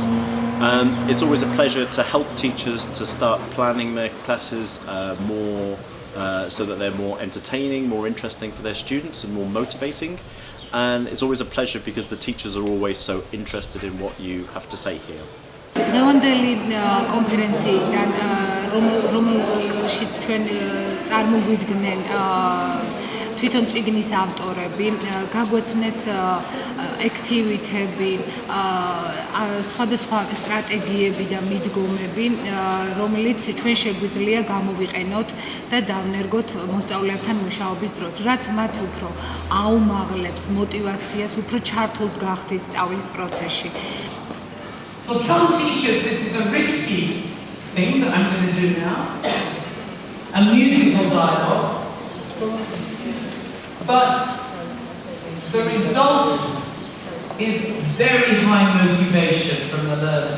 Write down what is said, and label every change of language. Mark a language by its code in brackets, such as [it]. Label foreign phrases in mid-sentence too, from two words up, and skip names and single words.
[en] It's always a pleasure to help teachers to start planning their classes more so that they're more entertaining, more interesting for their students and more motivating. And it's always a pleasure because the teachers are always so interested in what you have to say here. [ka] დღევანდელი კონფერენციიდან რომელშიც ჩვენ წარმოგვიდგნენ თვითონ წიგნის ავტორები, გაგვეცნეს ექტივიტები, სხვადასხვა სტრატეგიები და მიდგომები, რომელიც ჩვენ შეგვიძლია გამოვიყენოთ და დავნერგოთ მოსწავლეებთან მუშაობის დროს, რაც მათ უფრო აუმაღლებს მოტივაციას, უფრო ჩართულს გახდის სწავლის პროცესში. [en] For some teachers, this is a risky thing that I'm going to do now, a musical dialogue, but the result is very high motivation from the learners.